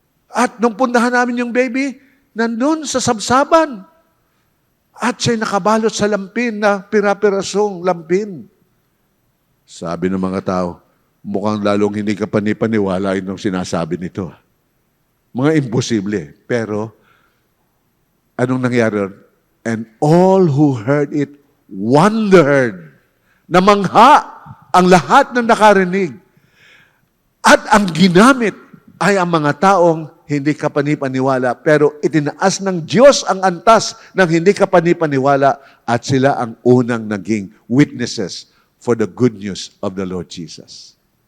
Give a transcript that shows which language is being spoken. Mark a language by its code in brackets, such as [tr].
[tl] At nung puntahan namin yung baby, nandun sa sabsaban. At siya'y nakabalot sa lampin na pira-pirasong lampin. Sabi ng mga tao, mukhang lalong hindi ka panipaniwala yung sinasabi nito. Mga imposible. Pero, anong nangyari? [en] And all who heard it wondered. [tl] Namangha ang lahat ng nakarinig. At ang ginamit ay ang mga taong hindi ka panipaniwala, pero itinaas ng Diyos ang antas ng hindi ka panipaniwala at sila ang unang naging [en] witnesses for the good news of the Lord Jesus.